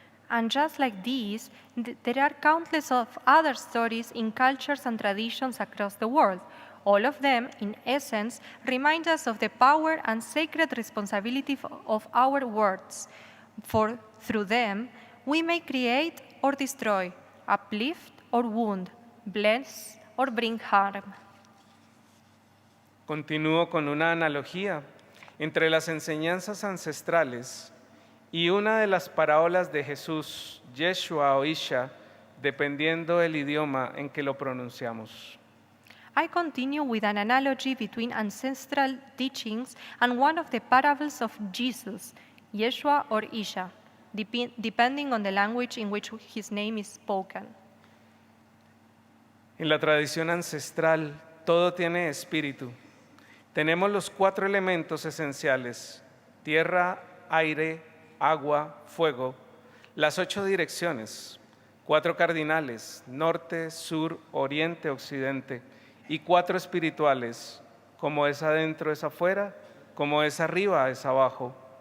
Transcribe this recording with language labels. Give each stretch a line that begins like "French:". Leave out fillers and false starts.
English: And just like these, there are countless of other stories in cultures and traditions across the world. All of them, in essence, remind us of the power and sacred responsibility of our words. For through them, we may create or destroy, uplift or wound, bless or bring harm.
Spanish: Continúo con una analogía entre las enseñanzas ancestrales y una de las parábolas de Jesús, Yeshua o Isha, dependiendo del idioma en que lo pronunciamos.
English: I continue with an analogy between ancestral teachings and one of the parables of Jesus, Yeshua or Isha, depending on the language in which his name is spoken.
Spanish: En la tradición ancestral, todo tiene espíritu. Tenemos los 4 elementos esenciales: tierra, aire, agua, fuego, las 8 direcciones, 4 cardinales, norte, sur, oriente, occidente, y 4 espirituales, como es adentro es afuera, como es arriba es abajo.